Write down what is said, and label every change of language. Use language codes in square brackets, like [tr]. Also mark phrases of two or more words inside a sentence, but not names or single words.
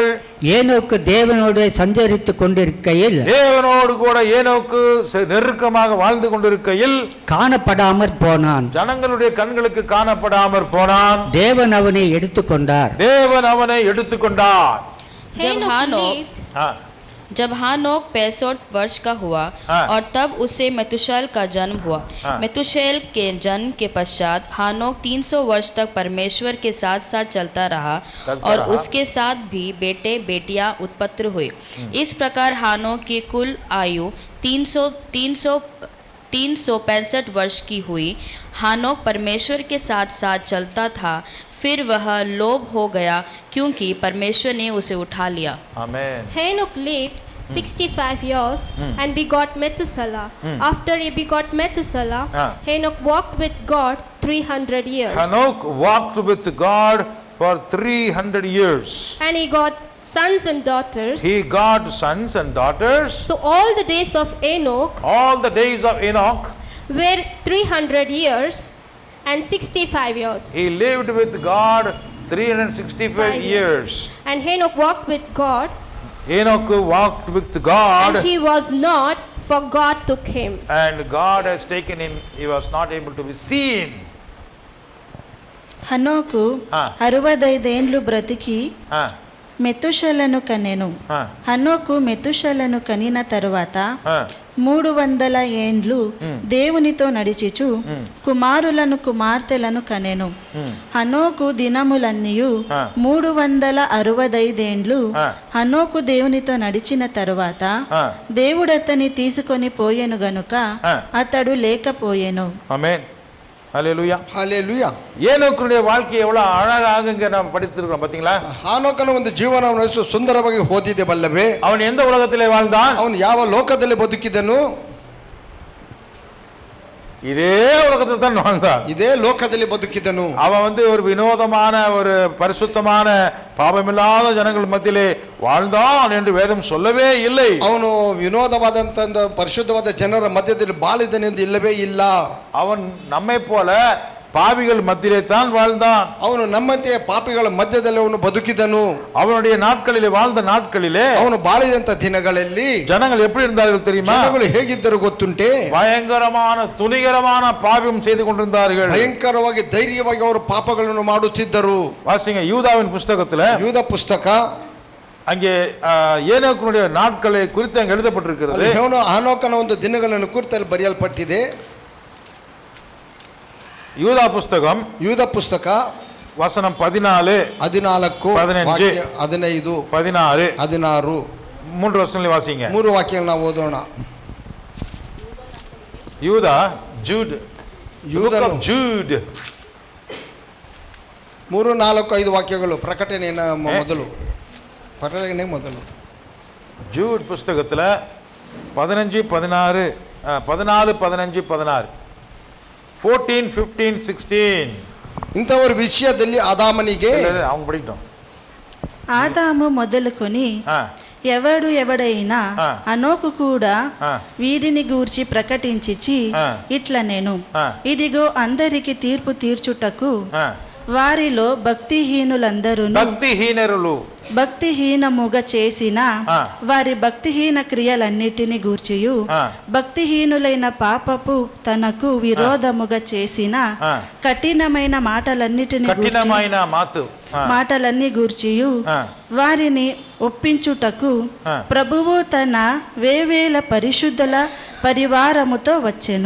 [ta] ஏனோக்கு தேவனோடு சஞ்சரித்துக் கொண்டிருக்கையில் தேவனோடு கூட ஏனோக்கு நெருக்கமாக வாழ்ந்து கொண்டிருக்கையில் காணப்படாமற் போனான். ஜனங்களுடைய கண்களுக்கு காணப்படாமற் போனான். தேவன் அவனை எடுத்துக்கொண்டார். [hi] जब हानोक 65 वर्ष का हुआ हाँ। और तब उसे मेतुशेल का जन्म हुआ। हाँ। मेतुशेल के जन्म के पश्चात हानोक 300 वर्ष तक परमेश्वर के साथ साथ चलता रहा और उसके साथ भी बेटे बेटियां उत्पन्न हुए। इस प्रकार हानोक की कुल आयु 365 वर्ष की हुई। हानोक परमेश्वर के साथ साथ चलता था, फिर वह लोभ हो गया क्योंकि परमेश्वर ने उसे उठा लिया। आमेन। [en] Enoch lived 65 years and begot Methuselah. After he begot Methuselah, Enoch walked with God 300 years. Hanok walked with God for 300 years. And he got sons and daughters. He got sons and daughters. So all the days of Enoch All the days of Enoch, were 300 years and 65 years. he lived with God 365 years. And Enoch walked with God, Enoch walked with God, and he was not, for God took him. and God has taken him. He was not able to be seen. [te] హనోకు ఆ. 65 ఏండ్లు బ్రతికి Ah, మెతుషలను కనెను. ah, హనోకు మెతుషలను కనిన తరువాత ah. 300 ఏండ్లు దేవునితో నడిచిచు కుమారులను కుమార్తెలను కనెను. హనోకు దినములన్నీయు 365 ఏండ్లు హనోకు దేవునితో నడిచిన తరువాత దేవుడతని తీసుకొని పోయెను గనుక అతడు లేకపోయెను. [en] Amen. Hallelujah. [kn] ಹಾಲೆಲೂಯಾ. [ta] ஏனோக்குடைய வாழ்க்கை எவ்வளவு அழகாக இங்க நம்ம படித்திருக்கிறோம் பாத்தீங்களா? [kn] ಹಾನೋಕನ ಒಂದು ಜೀವನವನ್ನು ಎಷ್ಟು ಸುಂದರವಾಗಿ ಓದಿದೆ ಬಲ್ಲವೇ. [ta] அவன் எந்த உலகத்திலே வாழ்ந்தான்? [kn] ಅವನು ಯಾವ ಲೋಕದಲ್ಲಿ ಬದುಕಿದನು? [ta] இதே உலகத்தில் தான் வாழ்ந்தான். [kn] ಇದೇ ಲೋಕದಲ್ಲಿ ಬದುಕಿದನು. [ta] அவன் ஒரு வினோதமான ஒரு பரிசுத்தமான பாவமில்லாத ஜனங்கள் மத்தியிலே வாழ்ந்தான் என்று வேதம் சொல்லவே இல்லை. [kn] ಅವನು ವಿನೋದವಾದಂತ ಪರಿಶುದ್ಧವಾದ ಜನರ ಮಧ್ಯದಲ್ಲಿ ಬಾಳಿದನೆಂದು ಇಲ್ಲವೇ ಇಲ್ಲ. [ta] அவன் நம்மை போல பாவிகள் மத்தியிலே தான் வாழ்ந்தான். [kn] ಅವನು ನಮ್ಮಂತೆಯ ಪಾಪಿಗಳ ಮಧ್ಯದಲ್ಲಿ ಅವನು ಬದುಕಿದನು. [ta] அவனுடைய நாட்களிலே வாழ்ந்த நாட்களிலே [kn] ಅವನು ಬಾಳಿದಂತ ದಿನಗಳಲ್ಲಿ [ta] ஜனங்கள் எப்படி இருந்தார்கள் தெரியுமா? [kn] ಜನಗಳು ಹೇಗಿದ್ದರು ಗೊತ್ತುಂಟೆ? [ta] பயங்கரமான துணிகரமான பாவம் செய்து கொண்டிருந்தார்கள். [kn] ಭಯಂಕರವಾಗಿ ಧೈರ್ಯವಾಗಿ ಅವರು ಪಾಪಗಳನ್ನು ಮಾಡುತ್ತಿದ್ದರು. [ta] வாசிங்க யூதாவின் புஸ்தகத்துல [kn] ಯೂದ ಪುಸ್ತಕ [ta] அங்கே ஏனோக்குடைய நாட்களை குறித்து அங்கே எழுதப்பட்டிருக்கிறது. [kn] ಹಾನೋಕನ ಒಂದು ದಿನಗಳನ್ನು ಕುರಿತಲ್ಲಿ ಬರೆಯಲ್ಪಟ್ಟಿದೆ. [ta] யூதா புஸ்தகம் [kn] ಯೂದ ಪುಸ್ತಕ [ta] வசனம் 14 14 15 15 16 16 மூன்று வசனங்களை வாசிங்க. [kn] 3 ವಾಕ್ಯಗಳನ್ನು ನಾವು ಓದೋಣ. [ta] யூதா ஜூட் [kn] ಯೂದನು [ta] ஜூட் [kn] 3 4 5 ವಾಕ್ಯಗಳು ಪ್ರಕಟಣೆಯ ಮೊದಲು [ta] ஜூட் புஸ்தகத்துல 15 16 14 15 16 14 15 16 [kn] ಇಂಥವರ ವಿಷಯದಲ್ಲಿ ಆದಾಮನಿಗೆ [ta] அவங்க படிக்கட்டும். [te] ఆదాము మొదలుకొని ఎవడైనా హనోకు కూడా వీరిని గూర్చి ప్రకటించిచి ఇట్ల నేను ఇదిగో అందరికి తీర్పు తీర్చుటకు వారిలో భక్తిహీనముగా చేసిన వారి భక్తిహీన క్రియలన్నిటిని గూర్చియు భక్తిహీనులైన పాపపు తనకు విరోధముగా చేసిన కఠినమైన మాటలన్నీ గూర్చియు వారిని ఒప్పించుటకు ప్రభువు తన వేవేల పరిశుద్ధుల పరివారముతో వచ్చెను.